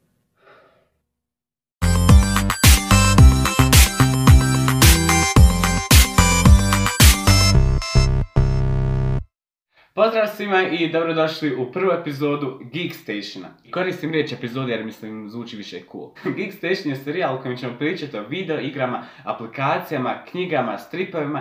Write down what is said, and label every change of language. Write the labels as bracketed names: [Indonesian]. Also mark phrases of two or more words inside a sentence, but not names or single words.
[Croatian] Pozdrav svima i dobrodošli u prvu epizodu Geek Stationa. Koristim riječ epizode jer mislim zvuči više cool. Geek Station je serijal u kojem ćemo pričati o video igrama, aplikacijama, knjigama, stripovima.